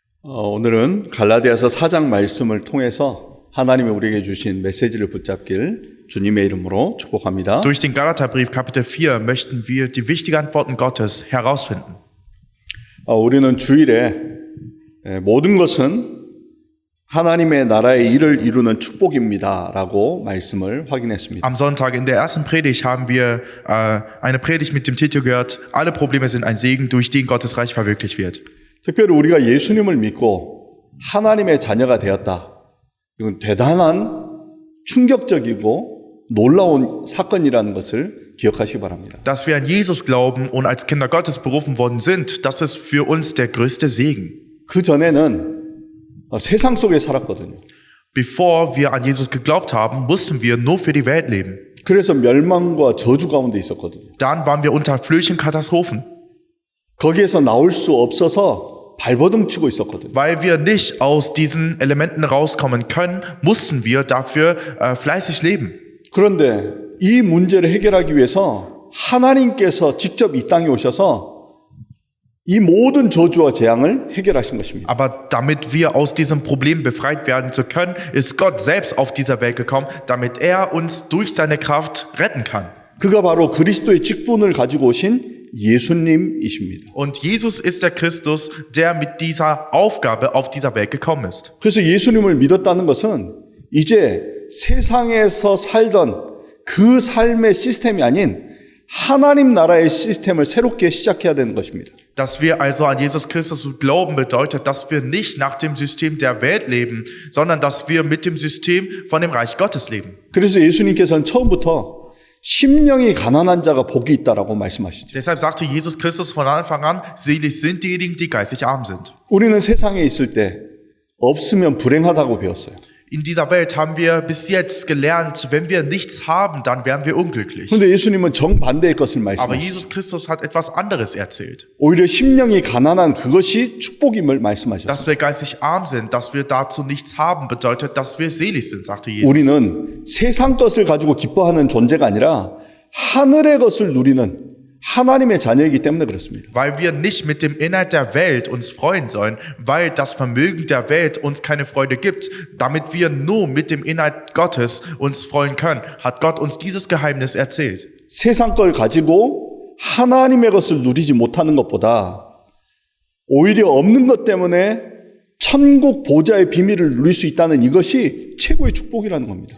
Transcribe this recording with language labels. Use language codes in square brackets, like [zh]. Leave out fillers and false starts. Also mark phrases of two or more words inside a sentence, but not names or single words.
[ko] 오늘은 갈라디아서 4장 말씀을 통해서 하나님이 우리에게 주신 메시지를 붙잡길 주님의 이름으로 축복합니다. [de] Durch den Galaterbrief Kapitel 4 möchten wir die wichtigen Antworten Gottes herausfinden. [ko] 우리는 주일에 모든 것은 하나님의 나라의 일을 이루는 축복입니다 라고 말씀을 확인했습니다. [de] Am Sonntag in der ersten Predigt haben wir eine Predigt mit dem Titel gehört, alle Probleme sind ein Segen, durch den Gottes Reich verwirklicht wird. [ko] 특별히 우리가 예수님을 믿고 하나님의 자녀가 되었다. 이건 대단한 충격적이고 놀라운 사건이라는 것을 기억하시기 바랍니다. [de] Dass wir an Jesus glauben und als Kinder Gottes berufen worden sind, das ist für uns der größte Segen. [ko] 그 전에는 세상 속에 살았거든요. [de] Bevor wir an Jesus geglaubt haben, mussten wir nur für die Welt leben. [ko] 그래서 멸망과 저주 가운데 있었거든요. [de] Dann waren wir unter Flöchen Katastrophen, [ko] 거기에서 나올 수 없어서 발버둥 치고 있었거든요. [de] weil wir nicht aus diesen Elementen rauskommen können, mussten wir dafür fleißig leben. [ko] 그런데 이 문제를 해결하기 위해서 하나님께서 직접 이 땅에 오셔서 이 모든 저주와 재앙을 해결하신 것입니다. [de] Aber damit wir aus diesem Problem befreit werden zu können, ist Gott selbst auf dieser Welt gekommen, damit er uns durch seine Kraft retten kann. [ko] 그가 바로 그리스도의 직분을 가지고 오신 예수님이십니다. [de] Und Jesus ist der Christus, der mit dieser Aufgabe auf dieser Welt gekommen ist. [ko] 그래서 예수님을 믿었다는 것은 이제 세상에서 살던 그 삶의 시스템이 아닌 하나님 나라의 시스템을 새롭게 시작해야 되는 것입니다. [de] Dass wir also an Jesus Christus glauben, bedeutet, dass wir nicht nach dem System der Welt leben, sondern dass wir mit dem System von dem Reich Gottes leben. [ko] 그래서 예수님께서는 처음부터 심령이 가난한 자가 복이 있다라고 말씀하시죠. [de] Deshalb sagte Jesus Christus von Anfang an, selig sind diejenigen, die geistig arm sind. [ko] 우리는 세상에 있을 때 없으면 불행하다고 배웠어요. [de] In dieser Welt haben wir bis jetzt gelernt, wenn wir nichts haben, dann wären wir unglücklich. [ko] 그런데 예수님은 정반대의 것을 [de] Aber [ko] 말씀하시죠. [de] Jesus Christus hat etwas anderes erzählt. [ko] 오히려 심령이 가난한 그것이 축복임을 말씀하셨어요. [de] Dass wir geistig arm sind, dass wir dazu nichts haben, bedeutet, dass wir selig sind, sagte Jesus. [ko] 우리는 세상 것을 가지고 기뻐하는 존재가 아니라 하늘의 것을 누리는 하나님의 자녀이기 때문에 그렇습니다. [de] Weil wir nicht mit dem Inhalt der Welt uns freuen sollen, weil das Vermögen der Welt uns keine Freude gibt, damit wir nur mit dem Inhalt Gottes uns freuen können, hat Gott uns dieses Geheimnis erzählt. [ko] 세상 걸 가지고 하나님의 것을 누리지 못하는 것보다 오히려 없는 것 때문에 천국 보좌의 비밀을 누릴 수 있다는 이것이 최고의 축복이라는 겁니다.